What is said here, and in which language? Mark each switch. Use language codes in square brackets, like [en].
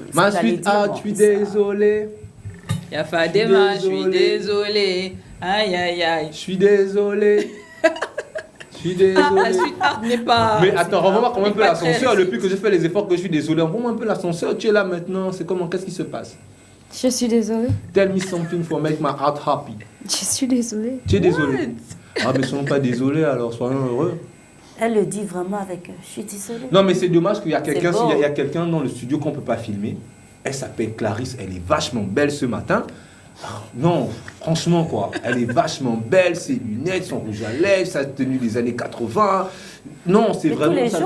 [fr] ma suite, je suis désolé. Il y a Fadema, je suis désolé. Aïe, aïe, aïe. Je suis désolé. Je suis désolé. La suite n'est pas... Mais attends, revois quand même un peu l'ascenseur. Depuis que je fais les efforts que je suis désolé, revois un peu l'ascenseur. Tu es là maintenant, c'est comment? Qu'est-ce qui se passe? Je suis désolée. [en] Tell me something for make my heart happy. [fr] Je suis désolée. Tu es désolé? Ah mais soyons pas désolés alors, soyons heureux. Elle le dit vraiment avec je suis désolée. Non mais c'est dommage qu'il y a quelqu'un dans le studio qu'on ne peut pas filmer. Elle s'appelle Clarisse, elle est vachement belle ce matin. Non, franchement quoi, elle est vachement belle, ses lunettes, son rouge à lèvres, sa tenue des années 80. Non, c'est vraiment ça le fait quoi.